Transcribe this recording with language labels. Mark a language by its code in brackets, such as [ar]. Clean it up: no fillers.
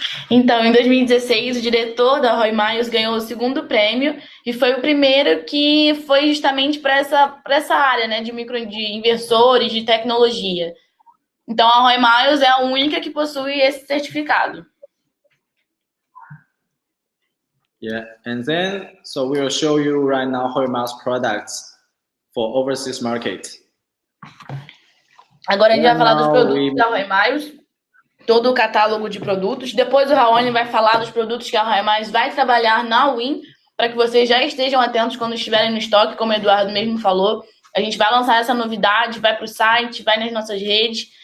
[pt] Então, em 2016, o diretor da Roy Miles ganhou o segundo prêmio e foi o primeiro que foi justamente para essa área, né, de inversores, de tecnologia. Então, a Roy Miles é a única que possui esse certificado. [en] Yeah, and then, so we will show you right now Roy Miles products for overseas market. [pt] Agora a gente vai falar dos produtos da Roy Miles. Todo o catálogo de produtos. Depois o Raoni vai falar dos produtos que a Roy Miles vai trabalhar na Win, para que vocês já estejam atentos quando estiverem no estoque, como o Eduardo mesmo falou. A gente vai lançar essa novidade, vai para o site, vai nas nossas redes.